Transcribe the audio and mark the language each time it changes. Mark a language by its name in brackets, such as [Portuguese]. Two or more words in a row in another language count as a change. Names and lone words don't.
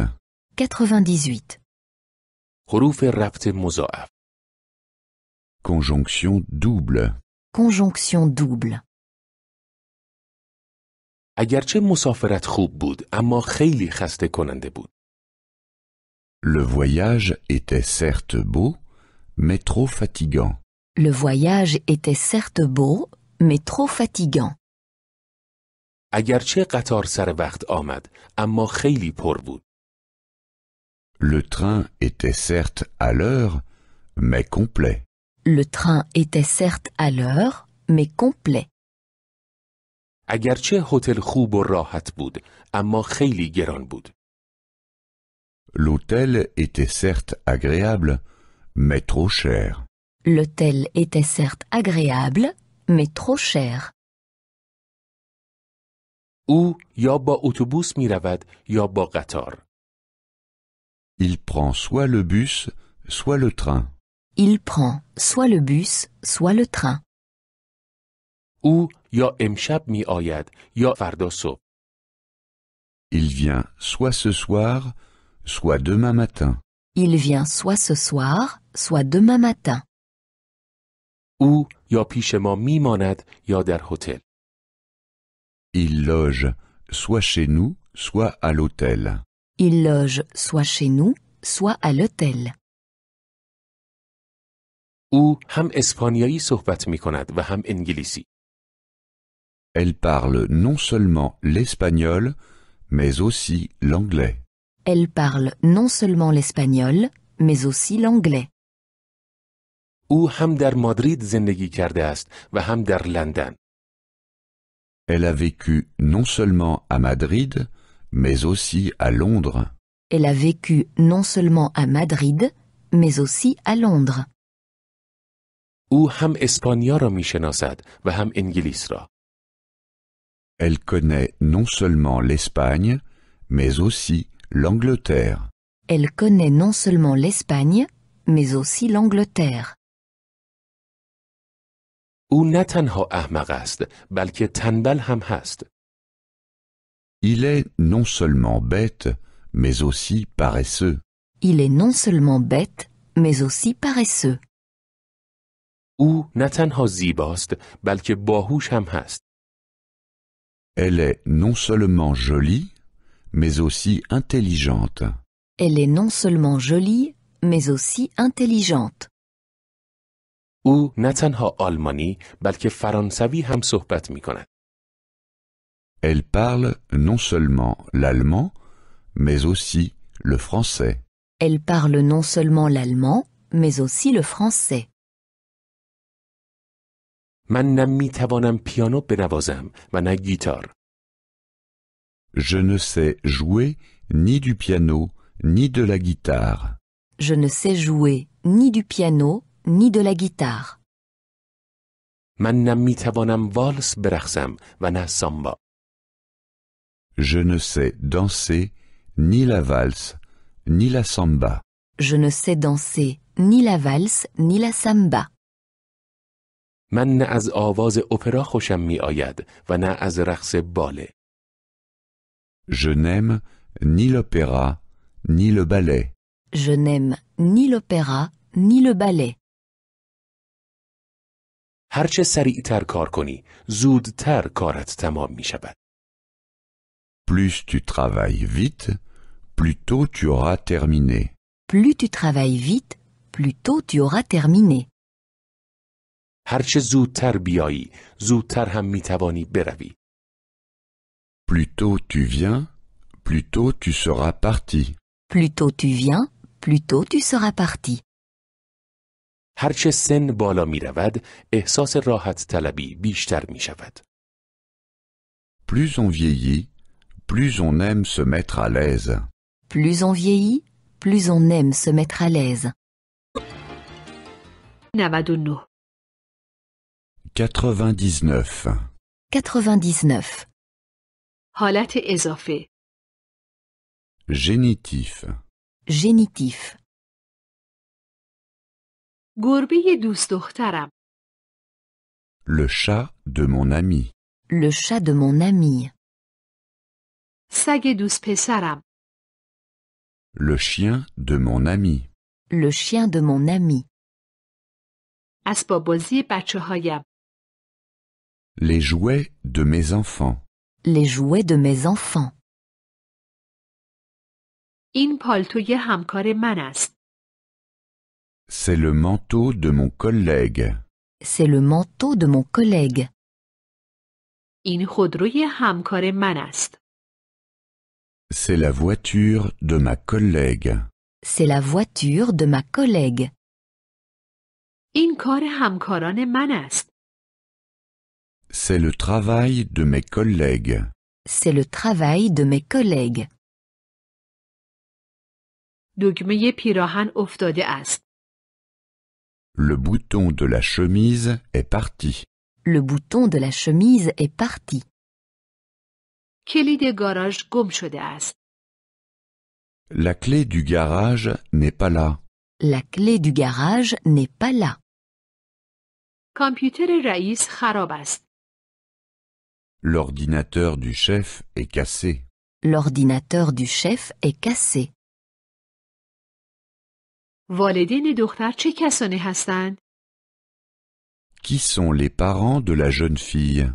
[Persian] 98. حروف ربط مضاعف. [French] Conjonction double. Conjonction double. [Persian] اگرچه مسافرت خوب بود اما خیلی خسته کننده بود. [French] Le voyage était certes beau, mais trop fatigant. Le voyage était certes beau, mais trop fatigant. [Persian] اگرچه قطار سر وقت آمد اما خیلی پر بود. [French] Le train était certes à l'heure, mais complet. Le train était certes à l'heure, mais complet. [Persian] اگرچه هتل خوب و راحت بود اما خیلی گران بود. [French] L'hôtel était certes agréable, mais trop cher. L'hôtel était certes agréable, mais trop cher. [Persian] او یا با اتوبوس می رود یا با قطار. [French] Il prend soit le bus, soit le train. Il prend soit le bus, soit le train. [Persian] او یا امشب می آید یا فردا صبح. [French] Il vient soit ce soir, soit demain matin. Il vient soit ce soir, soit demain matin. [Persian] او یا پیش ما می ماند یا در هتل. [French] Il loge soit chez nous, soit à l'hôtel. Il loge soit chez nous, soit à l'hôtel. [Persian] او هم اسپانیایی صحبت می کند و هم انگلیسی. [French] Elle parle non seulement l'espagnol, mais aussi l'anglais. Elle parle non seulement l'espagnol, mais aussi l'anglais. [Persian] او هم در مادرید زندگی کرده است و هم در لندن. [French] Elle a vécu non seulement à Madrid, mais aussi à Londres. Elle a vécu non seulement à Madrid, mais aussi à Londres. [Persian] او هم اسپانیا را می شناسد و هم انگلیس را. [French] Elle connaît non seulement l'Espagne, mais aussi l'Angleterre. Elle connaît non seulement l'Espagne, mais aussi l'Angleterre. [Persian] او نه تنها احمق است بلکه تنبل هم هست. [French] Il est non seulement bête, mais aussi paresseux. Il est non seulement bête, mais aussi paresseux. [Persian] او نه تنها زیباست بلکه باهوش هم هست. [French] Elle est non seulement jolie, mais aussi intelligente. Elle est non seulement jolie, mais aussi intelligente. [Persian] او نه تنها آلمانی بلکه فرانسوی هم صحبت می کند. [French] Elle parle non seulement l'allemand, mais aussi le français. Elle parle non seulement l'allemand, mais aussi le français. [Persian] من نه می توانم پیانو بنوازم و نه گیتار. [French] Je ne sais jouer ni du piano, ni de la guitare. Je ne sais jouer ni du piano, ni de la guitare. [Persian] من نه می توانم والس برقصم و نه سامبا. [French] Je ne sais danser ni la valse, ni la samba. Je ne sais danser ni la valse, ni la samba. [Persian] من نه از آواز اپرا خوشم می آید و نه از رقص باله. [French] Je n'aime ni l'opéra, ni le ballet. Je n'aime ni l'opéra, ni le ballet. [Persian] هرچه سریعتر کار کنی، زودتر کارت تمام می شود. [French] Plus tu travailles vite, plus tôt tu auras terminé. Plus tu travailles vite, plus tôt tu auras terminé. [Persian] هرچه زودتر بیایی، زودتر هم می توانی بروی. [French] Plus tôt tu viens, plus tôt tu seras parti. Plus tôt tu viens, plus tôt tu seras parti. [Persian] هرچه سن بالا می رود، احساس راحت طلبی بیشتر می شود. [French] Plus on vieillit, plus on aime se mettre à l'aise. Plus on vieillit, plus on aime se mettre à l'aise. 99. 99. 99. [Persian] حالت اضافه. [French] Génitif. Génitif. [Persian] گربه دوست دخترم. [French] Le chat de mon ami. Le chat de mon ami. [Persian] سگ دوست پسرم. [French] Le chien de mon ami. Le chien de mon ami. [Persian] اسباب بازی بچه هایم. [French] Les jouets de mes enfants. Les jouets de mes enfants. [Persian] این پالتوی همکار من است. [French] C'est le manteau de mon collègue. C'est le manteau de mon collègue. [Persian] این خودروی همکار من است. [French] C'est la voiture de ma collègue. C'est la voiture de ma collègue. [Persian] این کار همکاران من است. [French] C'est le travail de mes collègues. C'est le travail de mes collègues. [Persian] دگمه پیراهن افتاده است. [French] Le bouton de la chemise est parti. Le bouton de la chemise est parti. [Persian] کلید گاراژ گم شده است. [French] La clé du garage n'est pas là. La clé du garage n'est pas là. [Persian] کامپیوتر رئیس خراب است. [French] L'ordinateur du chef est cassé. L'ordinateur du chef est cassé. [Persian] والدین دختر چه کسانی هستند؟ [French] Qui sont les parents de la jeune fille?